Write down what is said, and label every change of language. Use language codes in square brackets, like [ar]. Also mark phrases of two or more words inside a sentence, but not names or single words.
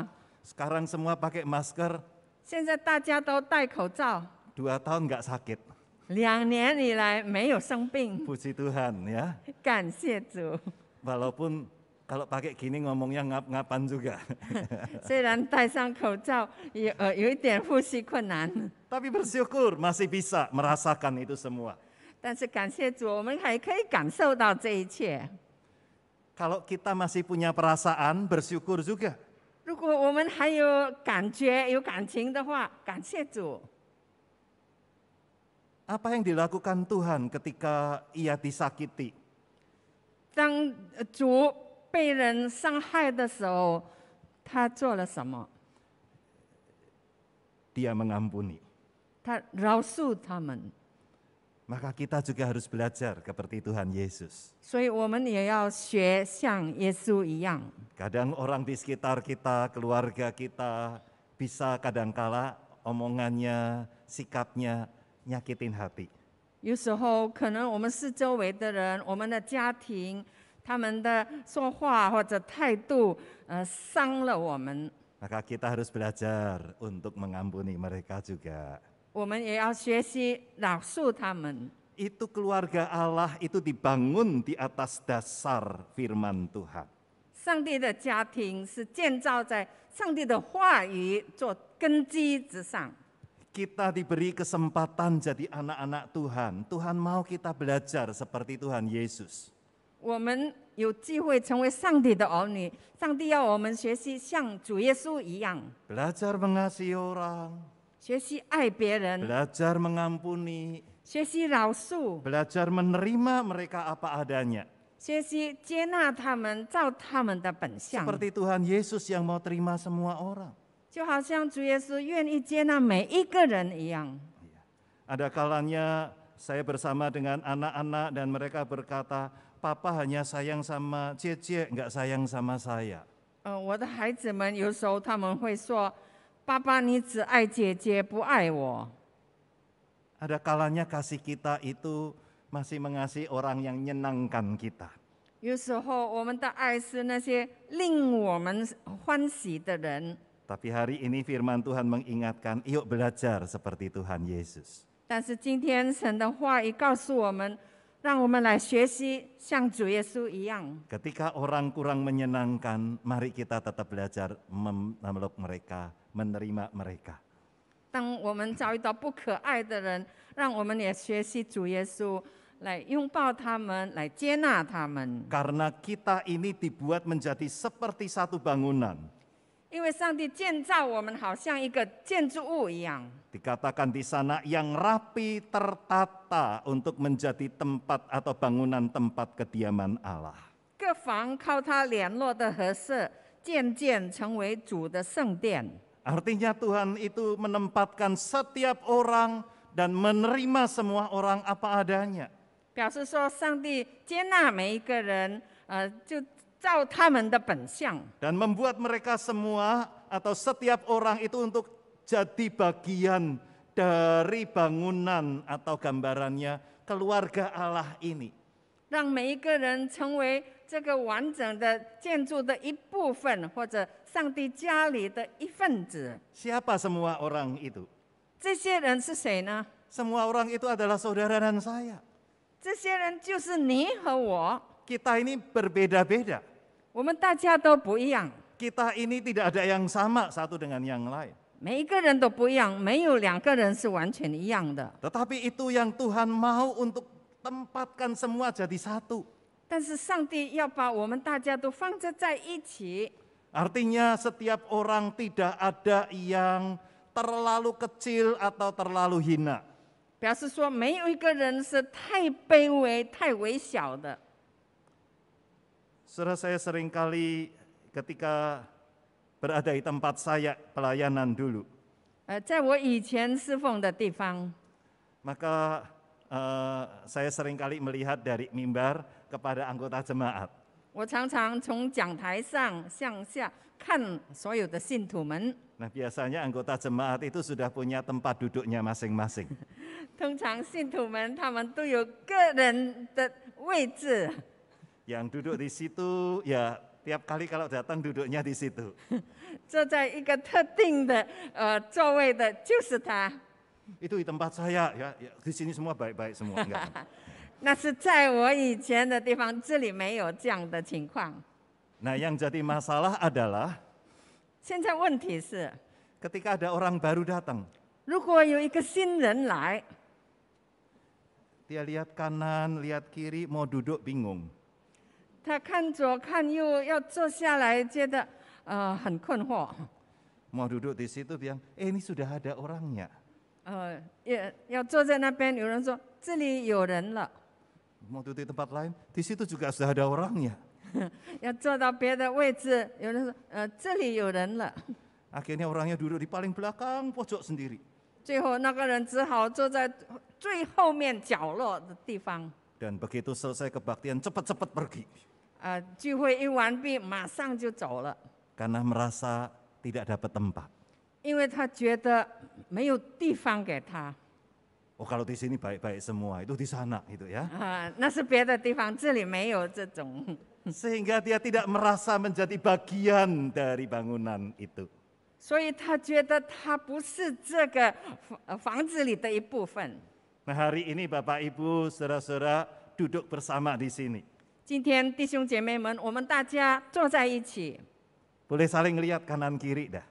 [id] Sekarang semua pakai masker, [zh] 现在大家都戴口罩， [id] 2 tahun nggak sakit. [zh] 2 年以来没有生病， [id] Puji Tuhan ya. [zh] 感谢主。 [id] Walaupun kalau pakai gini ngomongnya ngap-ngapan juga. [zh] 虽然戴上口罩有一点呼吸困难， [id] Tapi bersyukur masih bisa merasakan itu semua. [zh] 但是感谢主，我们还可以感受到这一切。 [id] Kalau kita masih punya perasaan, bersyukur juga. [zh] 如果我们还有感觉、有感情的话，感谢主。 [id] Apa yang dilakukan Tuhan ketika ia disakiti? [zh] 当主被人伤害的时候，他做了什么？ [id] Dia mengampuni. [zh] 他饶恕他们。 [id] Maka kita juga harus belajar seperti Tuhan Yesus. [zh] 所以我们也要学像耶稣一样。 [id] Kadang orang di sekitar kita, keluarga kita, bisa kadangkala omongannya, sikapnya nyakitin hati. [zh] 有时候可能我们四周围的人，我们的家庭，他们的说话或者态度，伤了我们。 [id] Maka kita harus belajar untuk mengampuni mereka juga. [zh] 我们也要学习饶恕他们。 [id] Itu keluarga Allah itu dibangun di atas dasar firman Tuhan. [zh] 上帝的家庭是建造在上帝的话语做根基之上。 [id] Kita diberi kesempatan jadi anak-anak Tuhan. Tuhan mau kita belajar seperti Tuhan Yesus. [zh] 我们有机会成为上帝的儿女，上帝要我们学习像主耶稣一样， [id] Belajar mengasihi orang, [zh] 学习爱别人， [id] belajar mengampuni, [zh] 学习饶恕， [id] belajar menerima mereka apa adanya. [zh] 学习接纳他们，照他们的本相， [id] Seperti Tuhan Yesus yang mau terima semua orang. [zh] 就好像主耶稣愿意接纳每一个人一样。 [id] Ada kalanya saya bersama dengan anak-anak dan mereka berkata, Papa hanya sayang sama Cece, nggak sayang sama saya. [zh] 我的孩子们有时候他们会说：“爸爸，你只爱姐姐，不爱我。” [id] Ada kalanya kasih kita itu masih mengasihi orang yang menyenangkan kita. [zh] 有时候我们的爱是那些令我们欢喜的人， [id] Tapi hari ini firman Tuhan mengingatkan, yuk belajar seperti Tuhan Yesus. [zh] 但是今天神的话语告诉我们，让我们来学习像主耶稣一样。 [id] Ketika orang kurang menyenangkan, mari kita tetap belajar memeluk mereka, menerima mereka. [zh] 当我们遭遇到不可爱的人，让我们也学习主耶稣，来拥抱他们，来接纳他们。 [id] Karena kita ini dibuat menjadi seperti satu bangunan. [zh] 因为上帝建造我们好像一个建筑物一样， [id] Dikatakan di sana yang rapi tertata untuk menjadi tempat atau bangunan tempat kediaman Allah. [zh] 各房靠它联络的合适，渐渐成为主的圣殿。 [id] Artinya Tuhan itu menempatkan setiap orang dan menerima semua orang apa adanya. [zh] 表示说，上帝接纳每一个人，就照他们的本相， [id] Dan membuat mereka semua atau setiap orang itu untuk jadi bagian dari bangunan atau gambarannya keluarga Allah ini. [zh] 让每一个人成为这个完整的建筑的一部分，或者上帝家里的一份子。 [id] Siapa semua orang itu? [zh] 这些人是谁呢？ [id] Semua orang itu adalah saudara dan saya. [zh] 这些人就是你和我， [id] Kita ini berbeda-beda. [zh] 我们大家都不一样， [id] Kita ini tidak ada yang sama satu dengan yang lain. [zh] 每一个人都不一样，没有两个人是完全一样的。 [id] Tetapi itu yang Tuhan mau untuk tempatkan semua jadi satu. [zh] 但是上帝要把我们大家都放置在一起， [id] Artinya setiap orang tidak ada yang terlalu kecil atau terlalu hina. [zh] 表示说没有一个人是太卑微、太微小的。 [id] Saudara, saya seringkali ketika berada di tempat saya pelayanan dulu, [zh] 在我以前侍奉的地方， [id] maka saya seringkali melihat dari mimbar kepada anggota jemaat. [zh] 我常常从讲台上向下看所有的信徒们。 [id] Nah, biasanya anggota jemaat itu sudah punya tempat duduknya masing-masing. [zh] 通常信徒们他们都有个人的位置， [id] Yang duduk di situ ya tiap kali kalau datang duduknya di situ. [zh] 坐在一个特定的座位的就是他。 [id] Itu di tempat saya ya, di sini semua baik-baik semua. Enggak. [zh] 那是在我以前的地方，这里没有这样的情况。 [id] Nah, yang jadi masalah adalah [zh] 现在问题是， [id] ketika ada orang baru datang, [zh] 如果有一个新人来， [id] dia lihat kanan, lihat kiri, mau duduk bingung. [zh] 他看左看右要坐下来，觉得很困惑， [id] Mau duduk di situ bilang, ini sudah ada orangnya. [zh] 要坐在那边，有人说这里有人了， [id] Mau duduk di tempat lain, di situ juga sudah ada orangnya. [zh] 要坐到别的位置，有人说这里有人了， [id] Akhirnya orangnya duduk di paling belakang pojok sendiri. [zh] 最后那个人只好坐在最后面角落的地方。 [id] Dan begitu selesai kebaktian, cepat-cepat pergi. [zh] 聚会一完毕，马上就走了， [id] Karena merasa tidak dapat tempat. [zh] 因为他觉得没有地方给他。 [id] Oh, kalau di sini baik-baik semua, itu di sana gitu ya. [zh] 那是别的地方，这里没有这种。 [id] Sehingga dia tidak merasa menjadi bagian dari bangunan itu. [zh] 所以他觉得他不是这个房子里的一部分。 [id] Nah, hari ini Bapak Ibu, saudara-saudara duduk bersama di sini. [zh] 今天弟兄姐妹们，我们大家坐在一起， [id] Boleh saling lihat kanan kiri dah.